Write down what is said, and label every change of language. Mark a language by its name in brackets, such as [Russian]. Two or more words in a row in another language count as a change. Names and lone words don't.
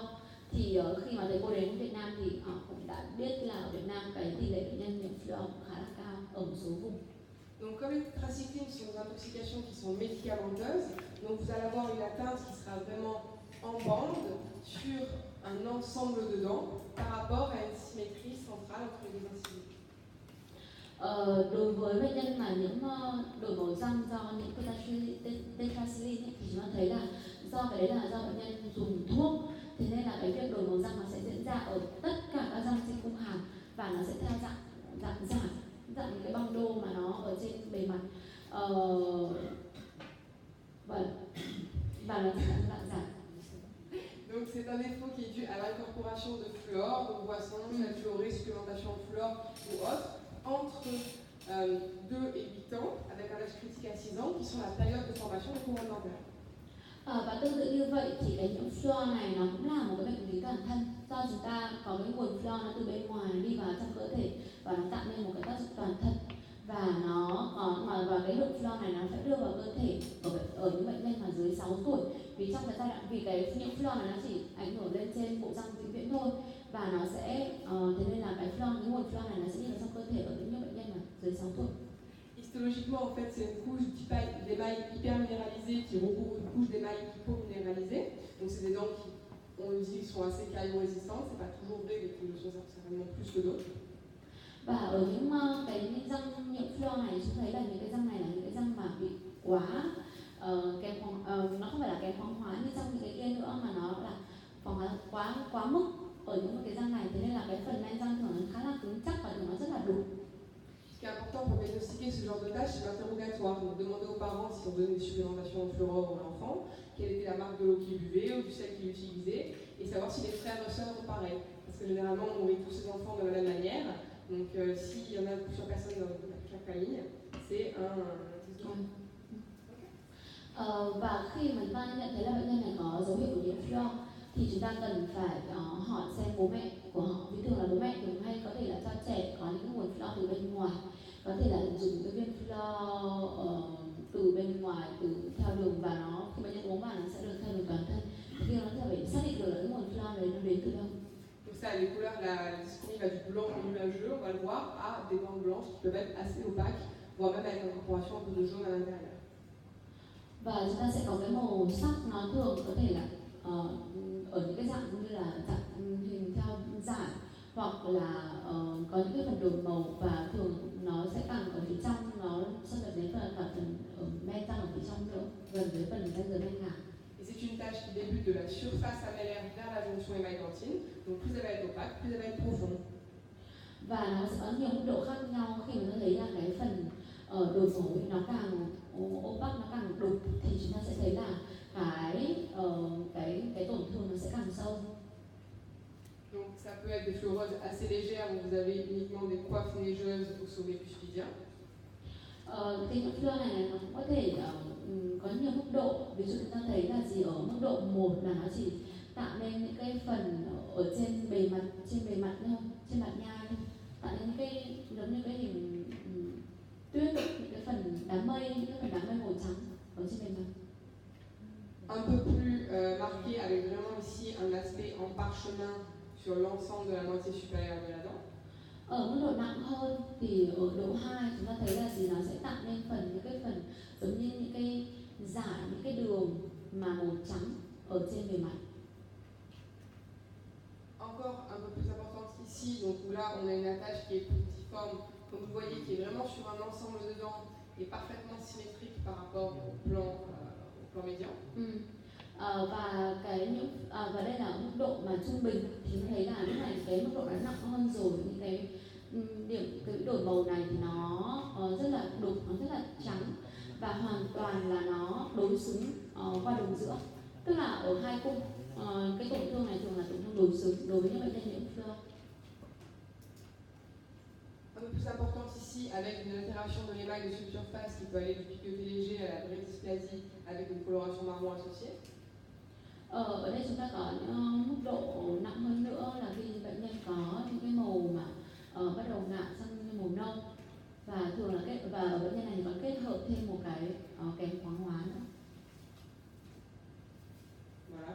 [Vietnamese] Thì khi mà thầy cô đến Việt Nam thì họ cũng đã biết là ở Việt Nam cái tỷ lệ bệnh nhân nhiễm fluor khá là cao ở một số vùng. [French] Donc comme les tétracyclines sont des intoxications qui sont médicamenteuses, donc vous allez avoir une atteinte qui sera vraiment en bande sur un ensemble de dents par rapport à une symétrie centrale entre les deux incisives. [Vietnamese] Đối với bệnh nhân mà nhiễm đổi màu răng do những tetracycline thì chúng ta thấy là do cái đấy là do bệnh nhân dùng thuốc, thế nên là cái việc đổi màu răng nó sẽ diễn ra ở tất cả các răng trên cung hàm và nó sẽ theo dạng những cái băng đô mà nó ở trên bề mặt và nó sẽ dạng giảm. [French] Donc c'est un défaut qui est dû à l'incorporation de fluor, donc boisson, sel fluoré, supplémentation en fluor ou autre, entre 2 et 8 ans, avec un âge critique à 6 ans, qui sont la période de formation de couronne dentaire. [Vietnamese] Và tương tự như vậy thì cái nhiễm fluor này nó cũng là một cái bệnh lý toàn thân, do chúng ta có cái nguồn fluor nó từ bên ngoài đi vào trong cơ thể và nó tạo nên một cái tác dụng toàn thân, và và cái lượng fluor này nó sẽ đưa vào cơ thể ở những bệnh nhân mà dưới 6 tuổi, vì trong cái giai đoạn vì cái nhiễm fluor này nó chỉ ảnh hưởng lên trên bộ răng vĩnh viễn thôi, và nó sẽ thế nên là cái nguồn fluor này nó sẽ đi vào trong cơ thể ở những bệnh nhân mà dưới 6 tuổi. [French] Histologiquement, en fait, c'est une couche d'émail hyperminéralisée qui recouvre une couche d'émail hypominéralisée. Donc, c'est des dents qui, on le dit, sont assez caillot-résistantes. C'est pas toujours vrai, mais qui le sont certainement plus que d'autres. [Vietnamese] Và ở những cái răng nhiễm fluor này, chúng thấy là những cái răng này là những cái răng mà bị quá kém nó không phải là kém khoáng hóa như trong những cái kia nữa, mà nó là khoáng hóa quá mức ở những cái răng này, thế nên là cái phần men răng thường nó khá là cứng chắc và thường nó rất là đục. [French] Ce qui est important pour diagnostiquer ce genre de tâche, c'est l'interrogatoire. Donc, demander aux parents si on donnait des supplémentations en fluorure à l'enfant, quelle était la marque de l'eau qu'il buvait ou du sel qu'il utilisait, et savoir si les frères et sœurs ont pareil. Parce que généralement, on nourrit tous ses enfants de la même manière. Donc, s'il y en a plusieurs personnes dans chaque famille, c'est un test de [Vietnamese] Và khi mà chúng ta nhận thấy là bệnh nhân này có dấu hiệu của nhiễm fluor thì chúng ta cần phải hỏi xem bố mẹ của họ, vì thường là bố mẹ thường hay có thể là cho trẻ có những nguồn fluor từ bên ngoài, có thể là dùng cái viên fluor từ bên ngoài, từ theo đường, và nó khi bệnh nhân uống vào nó sẽ được theo đường toàn thân. Thì nó sẽ phải xác định được là cái nguồn fluor đấy nó đến từ đâu. [French] Donc ça, les couleurs, la dyschromie va du blanc au nuageux, on va le voir, à des bandes blanches qui peuvent être assez opaques, voire même avec l'incorporation un peu de jaune à l'intérieur. [Vietnamese] Và chúng ta sẽ có cái màu sắc nó thường có thể là ở những cái dạng như là dạng hình theo giải, hoặc là có những cái phần đổi màu, và thường nó sẽ càng ở phía trong, nó xâm nhập đến cả phần men răng ở phía trong nữa, gần với phần răng giới men ngả. [French] Et c'est une tâche qui débute de la surface amélaire vers la jonction émail-dentine. Donc plus elle va être opaque, plus elle va être profonde. [Vietnamese] Và nó sẽ có nhiều mức độ khác nhau. Khi mà ta thấy là cái phần đổi màu nó càng opaque, nó càng đục, thì chúng ta sẽ thấy là cái tổn thương nó sẽ càng sâu. [French] Donc ça peut être des fluoroses assez légères où vous avez uniquement des coiffes neigeuses au sommet cuspidien. [Vietnamese] Cái nhiễm fluor này nó cũng có thể có nhiều mức độ. Ví dụ chúng ta thấy là gì, ở mức độ 1 là nó chỉ tạo nên những cái phần ở trên bề mặt thôi, trên mặt nhai thôi, tạo nên những cái giống như cái hình tuyết, những cái phần đám mây, những cái phần đám mây màu trắng ở trên bề mặt. [French] Un peu plus marqué avec vraiment ici un aspect en parchemin sur l'ensemble de la moitié supérieure de la dent. [Vietnamese] Ở mức độ nặng hơn thì ở độ 2 chúng ta thấy là gì, nó sẽ tạo nên những cái phần giống như những cái dải, những cái đường mà màu trắng ở trên bề mặt. [French] Encore un peu plus importante ici, donc là on a une attache qui est puntiforme, comme vous voyez, qui est vraiment sur un ensemble de dents et parfaitement symétrique par rapport au plan médian. [Vietnamese] Và và đây là mức độ mà trung bình, thì chúng thấy là lúc này cái mức độ đã nặng hơn rồi. Những cái cái đổi màu này thì nó rất là đục, nó rất là trắng, và hoàn toàn là nó đối xứng qua đồng giữa, tức là ở hai cung. Cái tổn thương này thường là tổn thương đối xứng đối với những bệnh nhân nhiễm fluor. [French] Un peu plus importante ici, avec une altération de l'émail de surface qui peut aller du piqueté léger à la brachdysplasie avec une coloration marron associée. [Vietnamese] Ở đây chúng ta có những mức độ nặng hơn nữa là khi bệnh nhân có những cái màu mà bắt đầu ngả sang màu nâu, và thường là và ở bệnh nhân này có kết hợp thêm một cái kém khoáng hóa nữa. [French] Voilà.